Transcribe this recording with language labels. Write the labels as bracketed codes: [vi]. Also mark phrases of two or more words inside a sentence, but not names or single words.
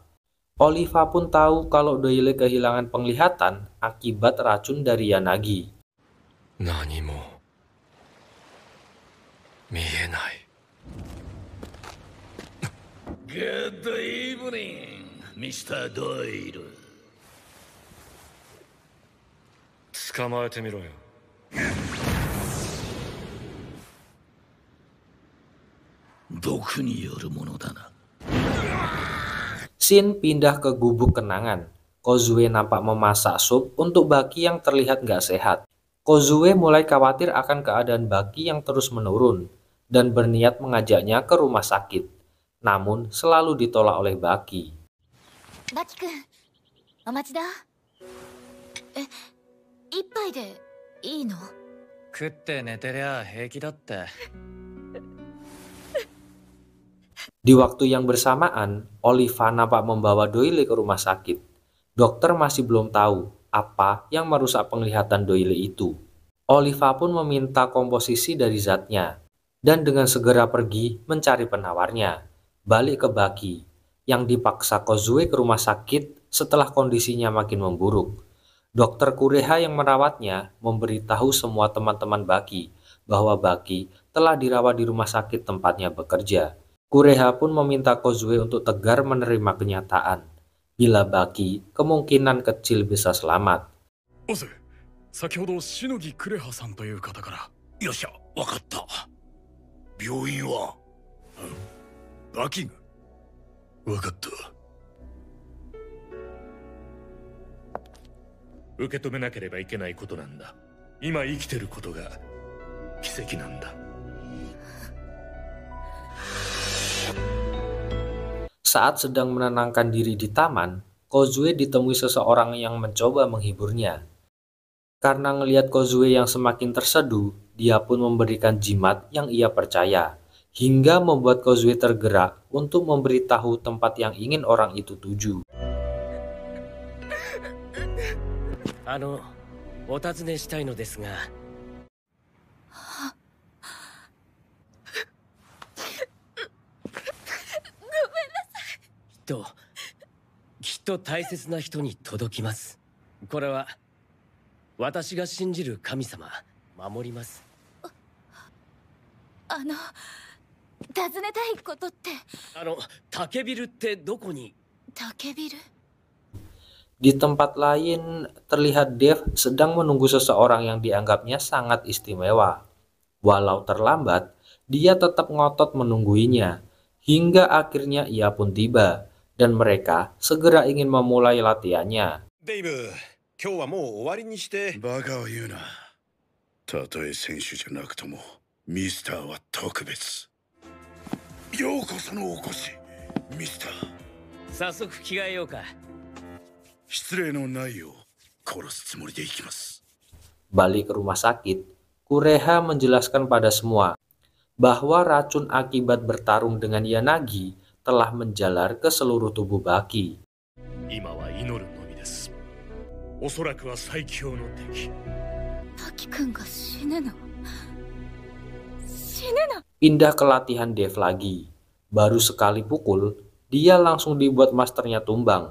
[id] Oliva pun tahu kalau Doile kehilangan penglihatan akibat racun dari Yanagi. [ja] 何も見えない. [en] Good evening, Mr. Doyle. [ja] 捕まえてみろよ。毒によるものだな。 [id] Shin pindah ke gubuk kenangan. Kozue nampak memasak sup untuk Baki yang terlihat nggak sehat. Kozue mulai khawatir akan keadaan Baki yang terus menurun dan berniat mengajaknya ke rumah sakit. Namun selalu ditolak oleh Baki. [ja] Baki-kun, お待ちだ。一杯でいいの? 食って寝てりゃ平気だって. [id] Di waktu yang bersamaan, Oliva nampak membawa Doile ke rumah sakit. Dokter masih belum tahu apa yang merusak penglihatan Doyle itu. Oliva pun meminta komposisi dari zatnya, dan dengan segera pergi mencari penawarnya. Balik ke Baki, yang dipaksa Kozue ke rumah sakit setelah kondisinya makin memburuk. Dokter Kureha yang merawatnya memberitahu semua teman-teman Baki bahwa Baki telah dirawat di rumah sakit tempatnya bekerja. Kureha pun meminta Kozue untuk tegar menerima kenyataan. Bila Baki, kemungkinan kecil bisa selamat. [ja] オズ、先ほど篠木クレハさんという方から。よっしゃ、わかった。病院はバキが。わかった。受け止めなければいけないことなんだ。今生きてることが奇跡なんだ。 [id] Saat sedang menenangkan diri di taman, Kozue ditemui seseorang yang mencoba menghiburnya. Karena ngelihat Kozue yang semakin terseduh, dia pun memberikan jimat yang ia percaya, hingga membuat Kozue tergerak untuk memberitahu tempat yang ingin orang itu tuju. [ja] お尋ねしたいのですが。きっと大切な人に届きます。これは私が信じる神様、守ります。尋ねたいことって。竹ビルってどこに？竹ビル？ [id] Di tempat lain, terlihat Dev sedang menunggu seseorang yang dianggapnya sangat istimewa. Walau terlambat, dia tetap ngotot menungguinya, hingga akhirnya ia pun tiba, dan mereka segera ingin memulai latihannya. [ja] デイブ、今日はもう終わりにして。バカを言うな。たとえ選手じゃなくとも、ミスターは特別。ようこそのお越し、ミスター。早速着替えようか。失礼のないよう殺すつもりでいきます。 [id] Balik ke rumah sakit, Kureha menjelaskan pada semua bahwa racun akibat bertarung dengan Yanagi telah menjalar ke seluruh tubuh Baki. [ja] 今は祈るのみです。おそらくは最強の敵。バキ君が死ぬの？死ぬの？ [id] Pindah ke latihan Dev lagi. Baru sekali pukul, dia langsung dibuat masternya tumbang.